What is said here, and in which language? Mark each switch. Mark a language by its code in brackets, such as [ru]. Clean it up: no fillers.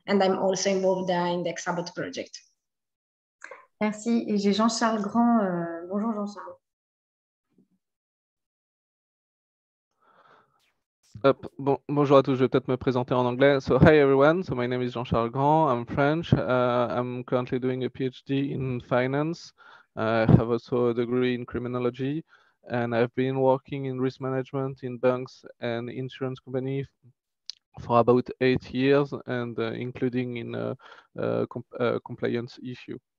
[en] And I'm also involved in the CSABOT project. [fr] Merci. Et j'ai Jean-Charles Grand. Bonjour Jean-Charles. Bonjour à tous, je vais peut-être me présenter en anglais. [en] So hi everyone, so my name is Jean-Charles Grand, I'm French. I'm currently doing a PhD in finance. I have also a degree in criminology, and I've been working in risk management in banks and insurance companies for about 8 years, and including in a compliance issue.